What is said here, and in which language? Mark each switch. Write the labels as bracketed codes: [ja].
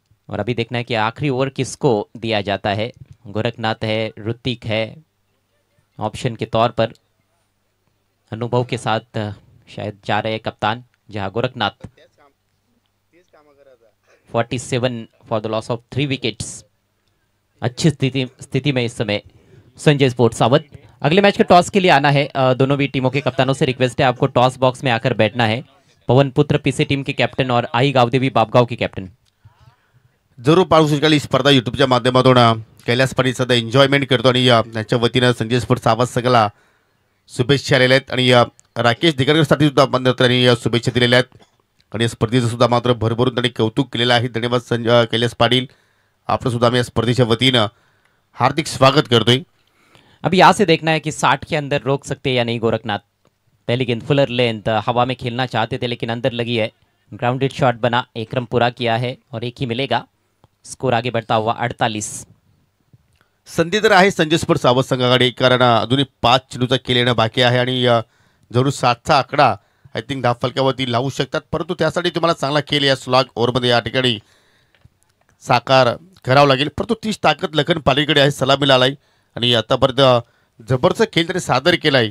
[hi] और अभी देखना है कि आखिरी ओवर किसको दिया जाता है। गोरखनाथ है, ऋतिक है ऑप्शन के तौर पर, अनुभव के साथ शायद जा रहे हैं कप्तान, जहां Gorakhnath 47 for the loss of 3 wickets. अच्छी स्थिति में इस समय संजय स्पोर्ट्स सावध। अगले मैच के टॉस के लिए आना है। दोनों भी टीमों के कप्तानों से रिक्वेस्ट है, आपको टॉस बॉक्स में आकर बैठना है। पवन पुत्र पीसी टीम के कॅप्टन और आई गावदेवी बापगाव के कॅप्टन [mr] जरूर पाहू शकाल. ही स्पर्धा युट्यूबच्या माध्यमातून कैलास पाटील सध्या एन्जॉयमेंट करतो आणि त्यांच्या वतीनं संजय स्पोर्ट्स आवाज सगळा शुभेच्छा आलेल्या आहेत आणि राकेश दिगरकरसाठी सुद्धा आपण त्यांनी शुभेच्छा दिलेल्या आहेत आणि या स्पर्धेचं सुद्धा मात्र भरभरून त्यांनी कौतुक केलेलं आहे. धन्यवाद कैलास पाटील, आपलं सुद्धा आम्ही या स्पर्धेच्या वतीनं हार्दिक स्वागत करतोय. [hi] अभी यहाँ से देखना है कि 60 के अंदर रोक सकते हैं या नहीं गोरखनाथ। पहली गेंद फुलर लेंथ, हवा में खेलना चाहते थे लेकिन अंदर लगी है। ग्राउंडेड शॉट बना, 1 रन पूरा किया है और 1 ही मिलेगा। स्कोर आगे बढ़ता हुआ 48. [mr] संधी तर आहे संजय स्पोर्ट्स आवाज संघाकडे, कारण अजूनही 5 चेंडूचा खेळ येणं बाकी आहे आणि जरूर 60चा आकडा [en] I think [mr] धाव फलकावरती लावू शकतात, परंतु त्यासाठी तुम्हाला चांगला खेळ या स्लॉग ओव्हरमध्ये या ठिकाणी साकार करावं लागेल. परंतु तीच ताकद लखन पालीकडे आहे, सलामीला आलाय आणि आतापर्यंत जबरदस्त खेळ तरी सादर केलाय.